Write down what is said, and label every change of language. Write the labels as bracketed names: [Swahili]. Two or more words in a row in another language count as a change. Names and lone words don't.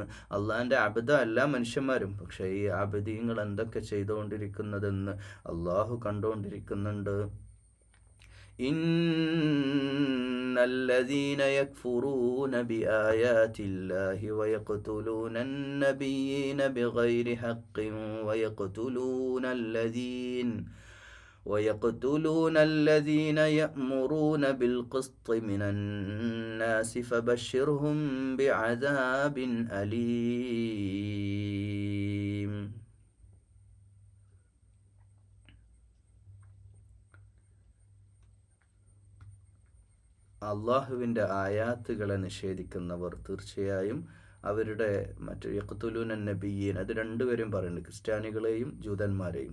[Malayalam] അള്ളാഹിൻ്റെ ആബിദ എല്ലാ മനുഷ്യന്മാരും, പക്ഷേ ഈ ആബിദീങ്ങൾ എന്തൊക്കെ ചെയ്തുകൊണ്ടിരിക്കുന്നതെന്ന് അള്ളാഹു കണ്ടുകൊണ്ടിരിക്കുന്നുണ്ട്. [Arabic] إن الذين يكفرون بآيات الله ويقتلون النبيين بغير حق ويقتلون الذين يأمرون بالقسط من الناس فبشرهم بعذاب أليم. [Malayalam] അള്ളാഹുവിൻ്റെ ആയാത്തുകളെ നിഷേധിക്കുന്നവർ തീർച്ചയായും അവരുടെ [Arabic] يقتلون النبيين, [Malayalam] അത് രണ്ടുപേരും പറയുന്നുണ്ട്, ക്രിസ്ത്യാനികളെയും ജൂതന്മാരെയും.